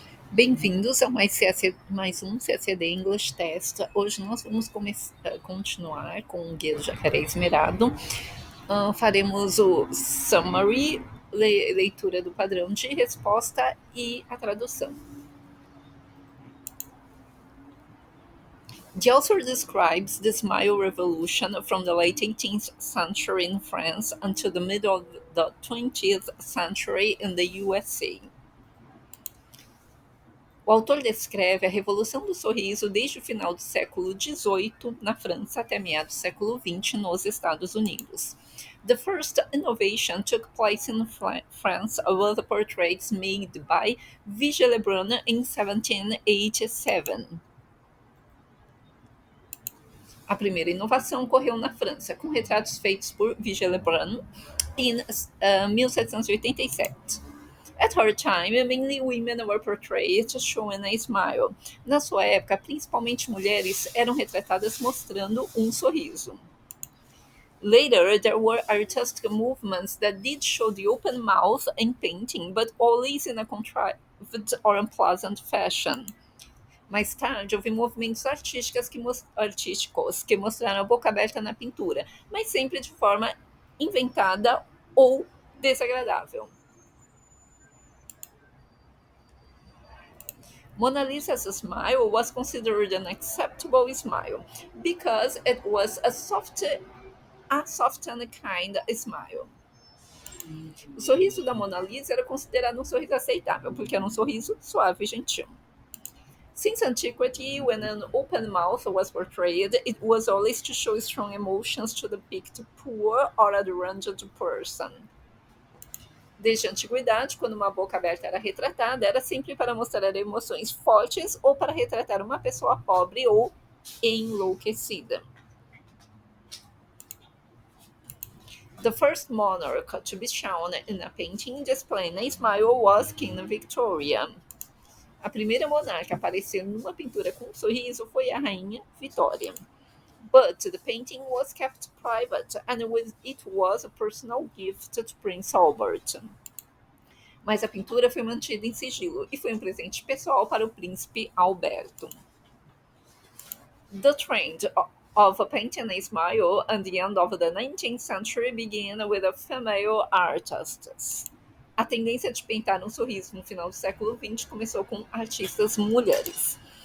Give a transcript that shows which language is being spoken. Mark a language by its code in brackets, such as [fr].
[pt] Bem-vindos a mais um CACD English Test. Hoje nós vamos continuar com o Guia do Jacaré Esmerado. Faremos o summary, leitura do padrão de resposta e a tradução. [en] The author describes the Smile Revolution from the late 18th century in France until the middle of the 20th century in the USA. [pt] O autor descreve a Revolução do Sorriso desde o final do século XVIII na França até meados do século XX nos Estados Unidos. [en] The first innovation took place in France with the portraits made by Vigée Lebrun in 1787. [pt] A primeira inovação ocorreu na França, com retratos feitos por Vigée Lebrun em 1787. [en] At her time, mainly women were portrayed showing a smile. [pt] Na sua época, principalmente mulheres eram retratadas mostrando um sorriso. [en] Later, there were artistic movements that did show the open mouth in painting, but always in a contrived or unpleasant fashion. [pt] Mais tarde, houve movimentos artísticos que mostraram a boca aberta na pintura, mas sempre de forma inventada ou desagradável. [en] Mona Lisa's smile was considered an acceptable smile because it was a soft and kind smile. [pt] O sorriso da Mona Lisa era considerado um sorriso aceitável, porque era um sorriso suave e gentil. [en] Since antiquity, when an open mouth was portrayed, it was always to show strong emotions to depict poor or a deranged person. [pt] Desde a antiguidade, quando uma boca aberta era retratada, era sempre para mostrar emoções fortes ou para retratar uma pessoa pobre ou enlouquecida. [en] The first monarch to be shown in a painting displaying a smile was Queen Victoria. [pt] A primeira monarca a aparecer numa pintura com um sorriso foi a Rainha Vitória. [en] But the painting was kept private and it was a personal gift to Prince Albert. [pt] Mas a pintura foi mantida em sigilo e foi um presente pessoal para o príncipe Alberto. [en] The trend of painting a smile at the end of the 19th century began with female artists. [pt] A tendência de pintar um sorriso no final do século XX começou com artistas mulheres.